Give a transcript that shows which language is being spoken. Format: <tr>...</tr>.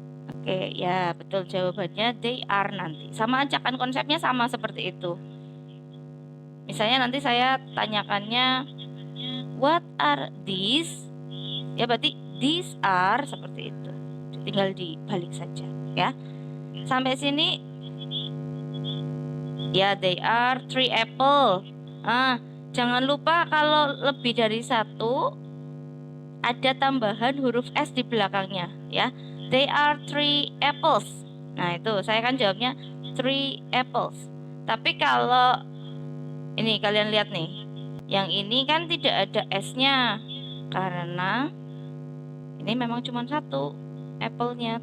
<id>Oke, ya betul jawabannya</id> <en>they are</en> <id>nanti. Sama aja kan konsepnya sama seperti itu. Misalnya nanti saya tanyakannya</id> <en>what are these?</en> <id>Ya berarti</id> <en>these are</en> <id>seperti itu. Tinggal dibalik saja ya. Sampai sini ya</id> <en>they are 3 apple.</en> <id>Jangan lupa kalau lebih dari satu ada tambahan huruf S di belakangnya ya.</id> <en>They are 3 apples.</en> <id>Nah itu saya kan jawabnya 3 apples. Tapi kalau ini kalian lihat nih, yang ini kan tidak ada S-nya karena ini memang cuma satu apple-nya.</id>